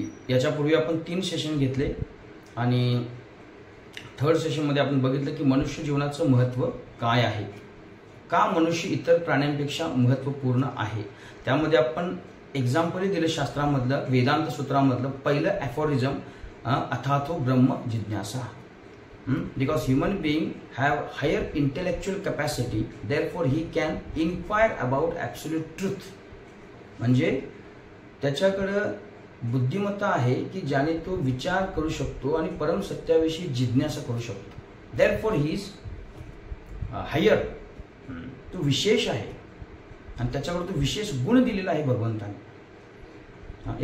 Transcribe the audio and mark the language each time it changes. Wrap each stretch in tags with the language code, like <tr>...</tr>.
<mr>याच्यापूर्वी आपण 3 सेशन घेतले आणि थर्ड सेशनमध्ये आपण बघितलं की मनुष्य जीवनाचं महत्त्व काय आहे, का मनुष्य इतर प्राण्यांपेक्षा महत्त्वपूर्ण आहे। त्यामध्ये आपण एक्झाम्पल दिलं शास्त्रामधलं, वेदांत सूत्रामधलं पहिलं ॲफोरिझम, अथातो ब्रह्म जिज्ञासा।</mr> <en>Because human being have higher intellectual capacity, therefore he can inquire about absolute truth.</en> <mr>म्हणजे त्याच्याकडे बुद्धिमत्ता आहे की ज्याने तो विचार करू शकतो आणि परम सत्याविषयी जिज्ञासा करू शकतो।</mr> <en>Therefore he is higher.</en> <mr>तो विशेष आहे आणि त्याच्याकडे तो विशेष गुण दिलेला आहे भगवंताने।</mr>